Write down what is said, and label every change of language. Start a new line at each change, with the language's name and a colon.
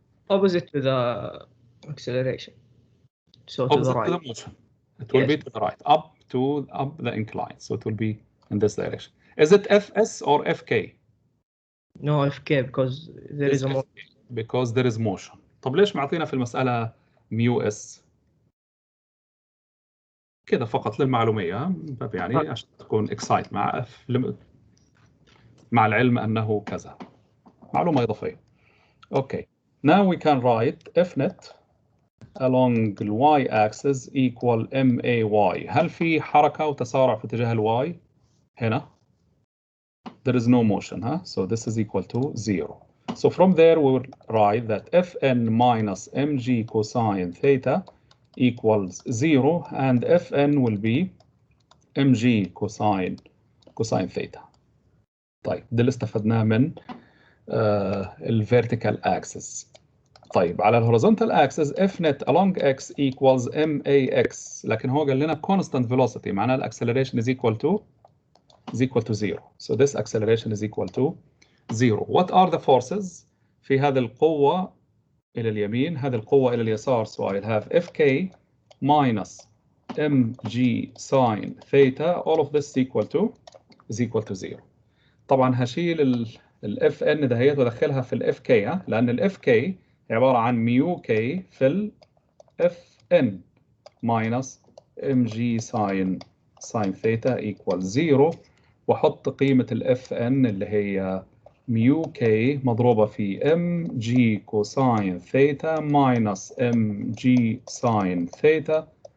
English: Opposite to the acceleration. So to the right. To the motion. It will be to the right, up the incline. So it will be in this direction. Is it Fs or Fk? No, Fk because there is a motion. Because there is motion.
Arabic: طب ليش معطينا في المسألة ميو اس؟ كده فقط للمعلومية، يعني عشان تكون excite مع العلم أنه كذا. معلومة إضافية. Okay.
English: Now we can write F net along the y-axis equal MAY.
Arabic: هل في حركة وتسارع في اتجاه الواي هنا؟
English: There is no motion, huh? So this is equal to 0. So from there we will write that Fn minus mg cosine theta equals 0 and Fn will be mg cosine theta.
Arabic: طيب ده اللي استفدناه من الvertical axis. طيب على الهوريزونتال اكسس F net along x equals MAX، لكن هو قال لنا
English: constant velocity
Arabic: معناه الاكسلريشن
English: is equal to 0. So this acceleration is equal to 0. What are the forces
Arabic: في هذه القوة إلى اليمين، هذه القوة إلى اليسار؟
English: So I'll have Fk minus mg sine theta. All of this is equal to 0.
Arabic: طبعا هشيل الاف ان دهيت وادخلها في الاف كي، لان الاف كي عباره عن ميو كي في الاف ان ماينس ام جي ساين ثيتا ايكوال 0، واحط قيمه الاف ان اللي هي ميو كي مضروبه في ام جي كوساين ثيتا ماينس ام جي ساين ثيتا.